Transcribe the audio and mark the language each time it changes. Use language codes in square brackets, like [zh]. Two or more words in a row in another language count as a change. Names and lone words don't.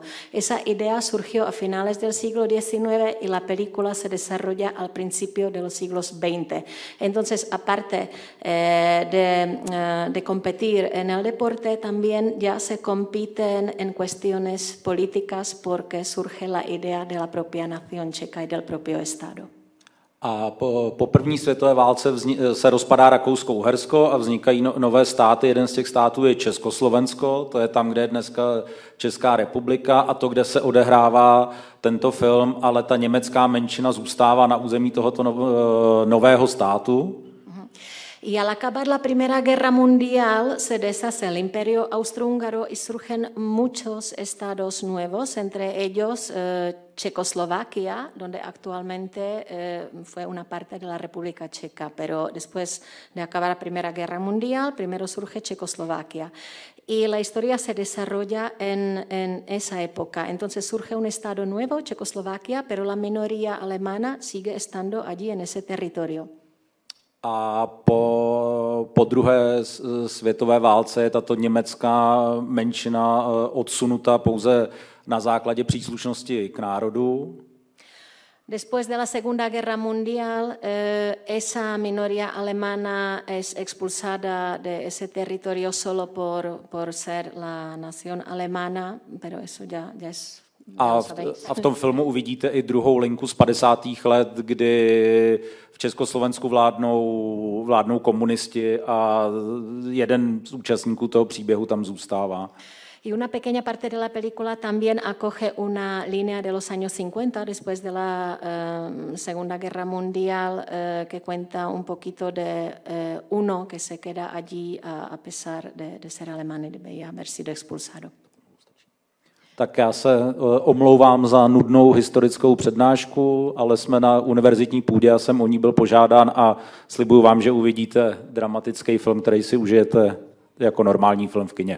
[es] Esa idea surgió a finales del siglo XIX y la película se desarrolla al principio de los siglos XX. Entonces, aparte de competir en el deporte, también ya se compiten en cuestiones políticas porque surge la idea de la propia nación checa y del propio Estado. [cs] A po první světové válce se rozpadá Rakousko-Uhersko a vznikají nové státy. Jeden z těch států je Československo, to je tam, kde je dneska Česká republika, a to, kde se odehrává tento film, ale ta německá menšina zůstává na území tohoto nového státu. [es] Y al acabar la Primera Guerra Mundial se deshace el Imperio Austrohúngaro y surgen muchos estados nuevos, entre ellos Checoslovaquia, donde actualmente fue una parte de la República Checa, pero después de acabar la Primera Guerra Mundial, primero surge Checoslovaquia. Y la historia se desarrolla en esa época. Entonces surge un estado nuevo, Checoslovaquia, pero la minoría alemana sigue estando allí en ese territorio. [cs] A po druhé světové válce je tato německá menšina odsunuta pouze na základě příslušnosti k národu. [es] Después de la Segunda Guerra Mundial, esa minoría alemana es expulsada de ese territorio solo por ser la nación alemana, pero eso ya es... [cs] A v tom filmu uvidíte i druhou linku z 50. let, kdy v Československu vládnou komunisti a jeden z účastníků toho příběhu tam zůstává. [es] Y una pequeña parte de la película también acoge una línea de los años 50, después de la Segunda Guerra Mundial, que cuenta un poquito de uno que se queda allí a pesar de ser alemán y de haber sido expulsado. [cs] Tak já se omlouvám za nudnou historickou přednášku, ale jsme na univerzitní půdě, já jsem o ní byl požádán a slibuju vám, že uvidíte dramatický film, který si užijete jako normální film v kině.